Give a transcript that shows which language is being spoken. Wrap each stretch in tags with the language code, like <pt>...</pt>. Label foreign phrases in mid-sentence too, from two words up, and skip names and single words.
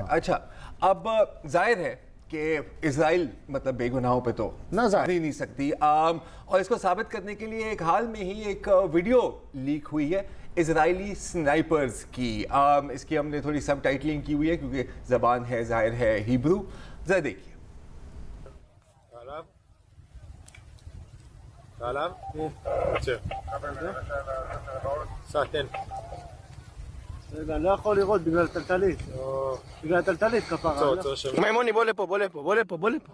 <ur>اچھا اب ظاہر ہے کہ اسرائیل مطلب بے گناہوں پہ تو نہ ہی نہیں سکتی، اور اس کو ثابت کرنے کے لیے ایک حال میں ہی ایک ویڈیو لیک ہوئی ہے اسرائیلی سنائپرز کی. اس کی ہم نے تھوڑی سب ٹائٹلنگ کی ہوئی ہے کیونکہ زبان ہے ظاہر ہے ہیبرو. ذرا دیکھیے.</ur> <he>לא יכול לראות בגלל טלטלית. בגלל טלטלית כפרה. מימוני בוא לפה, בוא לפה, בוא לפה, בוא לפה.</he>